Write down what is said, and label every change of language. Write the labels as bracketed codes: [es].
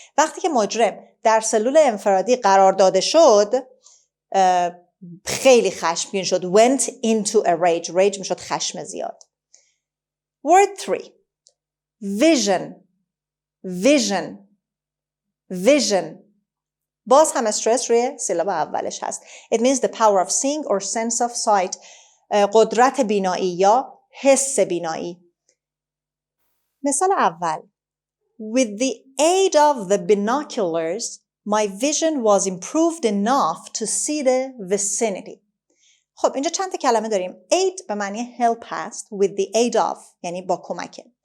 [fa] وقتی که مجرم در سلول انفرادی قرار داده شد، خیلی خشمگین شد. [en] Went into a rage. Rage [fa] میشد خشم زیاد. [en] Word 3. Vision. Vision. Vision. [fa] باز هم استرس روی سیلاب اولش هست. [en] It means the power of seeing or sense of sight. [fa] قدرت بینایی یا حس بینایی. مثال اول. [en] With the aid of the binoculars, my vision was improved enough to see the vicinity. [fa] خب اینجا چند تا کلمه داریم. aid به معنی help هست. [en] With the aid of [fa] یعنی با کمک.